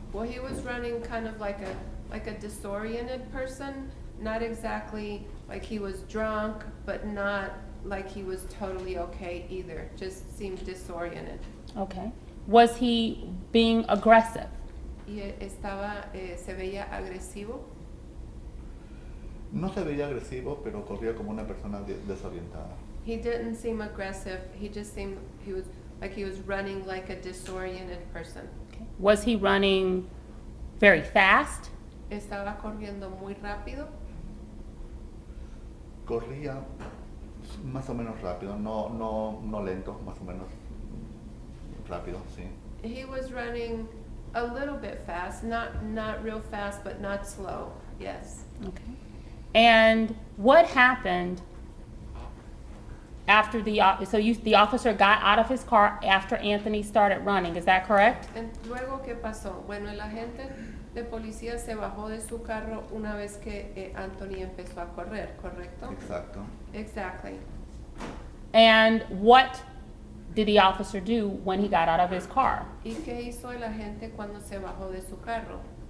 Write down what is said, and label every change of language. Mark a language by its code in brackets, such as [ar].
[en] Well, he was running kind of like a disoriented person, not exactly like he was drunk, but not like he was totally okay either. Just seemed disoriented. Okay. Was he being aggressive? [es] Y se veía agresivo. No se veía agresivo, pero corría como una persona desorientada. [en] He didn't seem aggressive. He just seemed he was running like a disoriented person. Okay. Was he running very fast? [es] Estaba corriendo muy rápido. Corría más o menos rápido, no lento, más o menos rápido, sí. [en] He was running a little bit fast, not real fast, but not slow. Yes. Okay. And what happened after the officer got out of his car after Anthony started running, is that correct? [es] Luego, ¿qué pasó? Bueno, el agente de policía se bajó de su carro una vez que Anthony empezó a correr, ¿correcto? Exacto. [en] Exactly. And what did the officer do when he got out of his car? [es] ¿Y qué hizo el agente cuando se bajó de su carro?